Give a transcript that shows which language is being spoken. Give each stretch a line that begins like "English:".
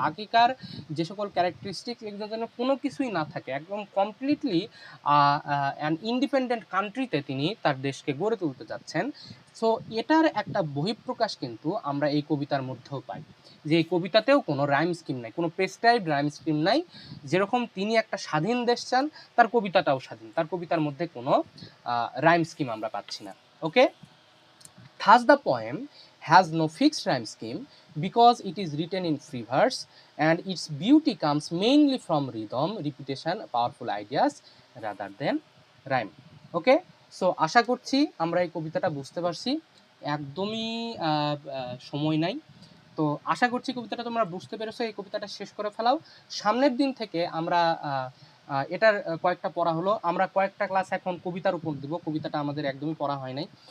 Bangla: আগেকার যে সকল ক্যারেক্টারিস্টিক্স, এগুলো যেন কোনো কিছুই না থাকে, একদম
English: completely an independent
Bangla: কান্ট্রিতে তিনি তার দেশকে গড়ে তুলতে যাচ্ছেন। সো এটার একটা বহিঃপ্রকাশ কিন্তু আমরা এই কবিতার মধ্যেও পাই, যে এই কবিতাতেও কোনো রাইম স্কিম নাই, কোনো প্রেসক্রাইবড রাইম স্কিম নাই। যেরকম তিনি একটা স্বাধীন দেশ চান, তার কবিতাটাও স্বাধীন, তার কবিতার মধ্যে কোনো রাইম স্কিম আমরা পাচ্ছি না।
English: Okay, thus the poem has no fixed rhyme scheme because it is written in free verse and its beauty comes mainly from rhythm, repetition, powerful ideas rather than rhyme.
Bangla: Okay, so আশা করছি আমরা এই কবিতাটা বুঝতে পারছি। একদমই সময় নাই, তো আশা করছি কবিতাটা তোমরা বুঝতে পেরেছো। এই কবিতাটা শেষ করে ফেলাও। সামনের দিন থেকে আমরা এটার কয়েকটা পড়া হলো। আমরা কয়েকটা ক্লাস এখন কবিতার উপর দিব, কবিতাটা আমাদের একদমই পড়া হয় নাই।